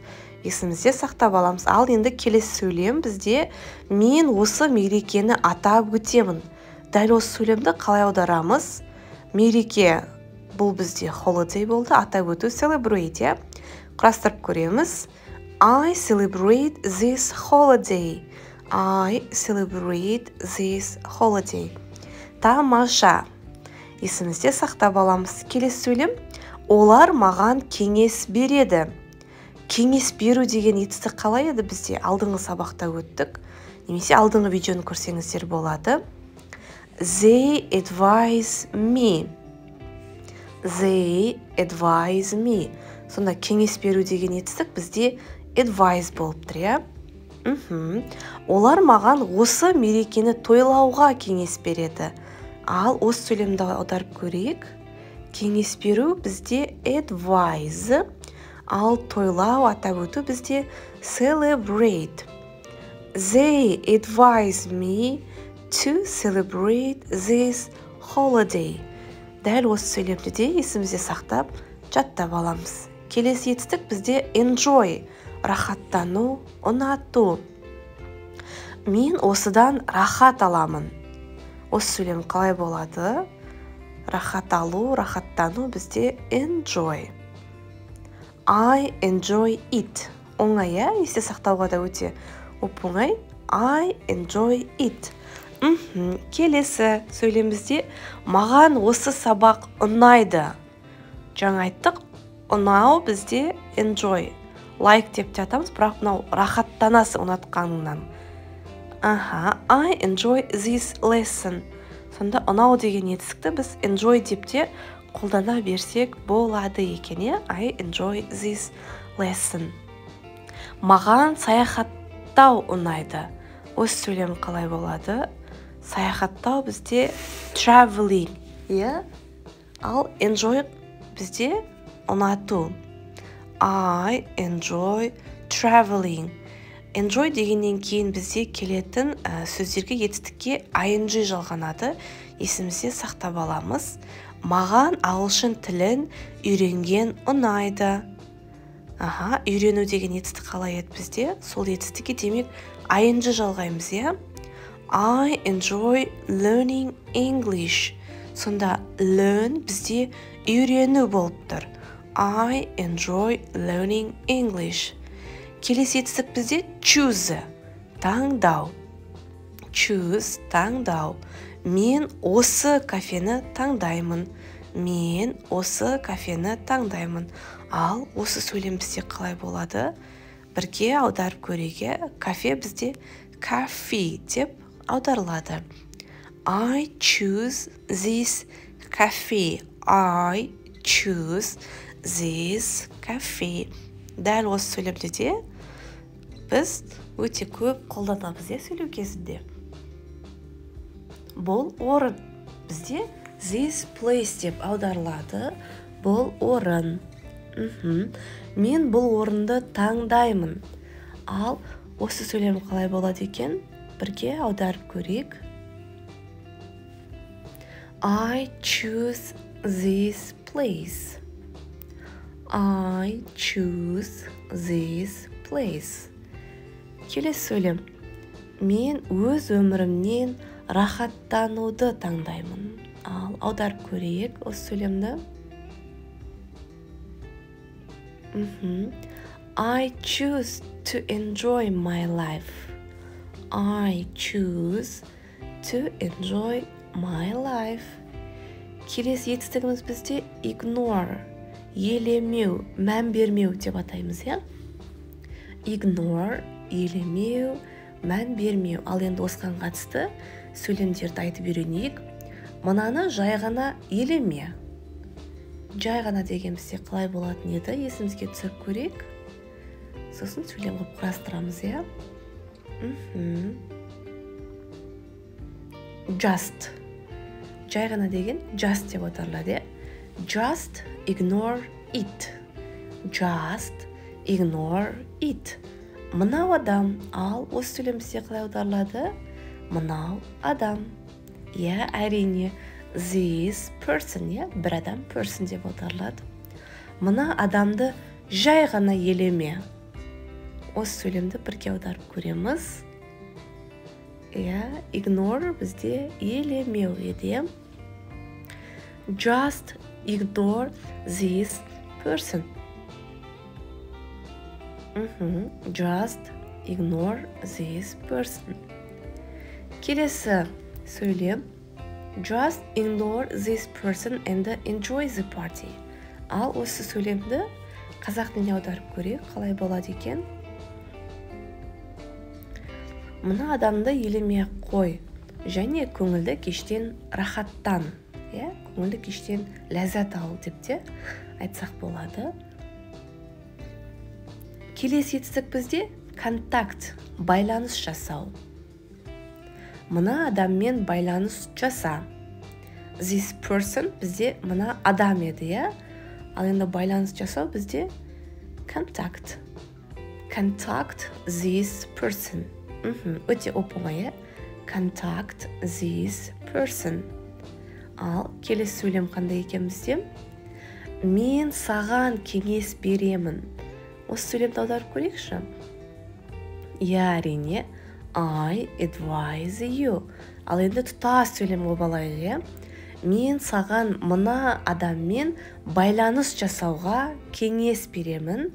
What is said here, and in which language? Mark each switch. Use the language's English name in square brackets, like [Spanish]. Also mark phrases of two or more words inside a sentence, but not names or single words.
[Kazakh] Есімізде сақтап аламыз. Ал енді келесі сөйлем бізде мен осы мерекені атап өтемін. Дәл осы сөйлемді қалай аударамыз? Мереке бұл бізде holiday болды, атап өту celebrate. Құрастырып көреміз. [English] I celebrate this holiday. I celebrate this holiday. [Kazakh] Тамаша. Есімізде сақтап аламыз. Келесі сөйлем, олар маған кеңес береді. Кеңес беру деген етістік қалай еді бізде? Алдыңғы сабақта өттік. Немесе алдыңғы видеоны көрсеңіздер болады. [English] They advise me. They advise me. [Kazakh] Сонда кеңес беру деген етістік бізде advise болып тұр, иә? Олар маған осы мерекені тойлауға кеңес береді. Ал осы сөйлемді аударып көрейік. Кеңес беру бізде advise, ал тойлау атап өту бізде celebrate. [English] They advise me to celebrate this holiday. [Kazakh] Дәл осы сөйлемді де есімізде сақтап, жаттап аламыз. Келесі етістік бізде enjoy, рахаттану, ұнату. Мен осыдан рахат аламын. Осы сөйлем қалай болады? Рахат алу, рахаттану бізде enjoy. [English] I enjoy it. [Kazakh] Оңай, есте сақтауға да өте оп-оңай. [English] I enjoy it. [Kazakh] Келесі сөйлемізде маған осы сабақ ұнайды. Жаңа айттық, ұнау бізде enjoy. Like деп те атамыз, бірақ мынау рахаттанасы ұнатқаныңнан. [English] I enjoy this lesson. [Kazakh] Сонда ұнау деген етістікті біз enjoy деп те қолдана берсек болады екен. [English] I enjoy this lesson. [Kazakh] Маған саяхаттау ұнайды. Осы сөйлем қалай болады? Саяхаттау бізде traveling. Ал enjoy бізде ұнату. [English] I enjoy traveling. [Kazakh] Enjoy дегеннен кейін бізде келетін сөздерге етістікке ing жалғанады. Есімізде сақтап аламыз. Маған ағылшын тілін үйренген ұнайды. Үйрену деген етістік қалай еді бізде? Сол етістікке демек ing жалғаймыз, [English] I enjoy learning English. [Kazakh] Сонда learn бізде үйрену болып тұр. [English] I enjoy learning English. [Kazakh] Келесі етістік бізде choose, таңдау. Choose, таңдау. Мен осы кафені таңдаймын. Мен осы кафені таңдаймын. Ал осы сөйлем бізде қалай болады? Бірге аударып көреге, кафе бізде cafe деп аударылады. [English] I choose this cafe. I choose this cafe. [Kazakh] Дәл осы сөйлемді де біз өте көп қолданамыз сөйлеу кезінде. Бұл орын бізде [English] this place [Kazakh] деп аударылады. Бұл орын. Мен бұл орынды таңдаймын. Ал осы сөйлем қалай болады екен? Бірге аударып көрейік. [English] I choose this place. I choose this place. [Kazakh] Келесі сөйлем. Мен өз өмірімнен рахаттануды таңдаймын. Ал аударып көрейік осы сөйлемді. [English] I choose to enjoy my life. I choose to enjoy my life. [Kazakh] Келесі етістігіміз бізде ignore, елемеу, мән бермеу деп атаймыз, Ignore, елемеу, мән бермеу. Ал енді осыған қатысты сөйлемдерді айтып үйренейік. Мынаны жай ғана елеме. Жай ғана деген бізде қалай болатын еді? Есімізге түсіріп көрейік. Сосын сөйлем қылып құрастырамыз, Just. Жай ғана деген just деп аталады, [English] Just ignore it. Just ignore it. [Kazakh] Мынау адам. Ал осы сөйлем бізде қалай аударылады? Мынау адам. Әрине. [English] This person, [Kazakh] бір адам person деп аударылады. Мына адамды жай ғана елеме. Осы сөйлемді бірге аударып көреміз. Ignore бізде елемеу еді. [English] Just ignore this person. Just ignore this person. [Kazakh] Келесі сөйлем. [English] Just ignore this person and enjoy the party. [Kazakh] Ал осы сөйлемді қазақ тіліне аударып көрейік, қалай болады екен? Мына адамды елемей қой, және көңілді кештен рахаттан, көңілді кештен ләззат ал деп те айтсақ болады. Келесі етістік бізде контакт, байланыс жасау. Мына адаммен байланыс жаса. [English] This person [Kazakh] бізде мына адам еді, Ал енді байланыс жасау бізде contact. [English] Contact this person. [Kazakh] Өте оп-оңай. [English] Contact this person. [Kazakh] Ал келесі сөйлем қандай екен бізде? Мен саған кеңес беремін. Осы сөйлемді аударып көрейікші. Әрине, [English] I advise you. [Kazakh] Ал енді тұтас сөйлем болып алайық. Мен саған мына адаммен байланыс жасауға кеңес беремін.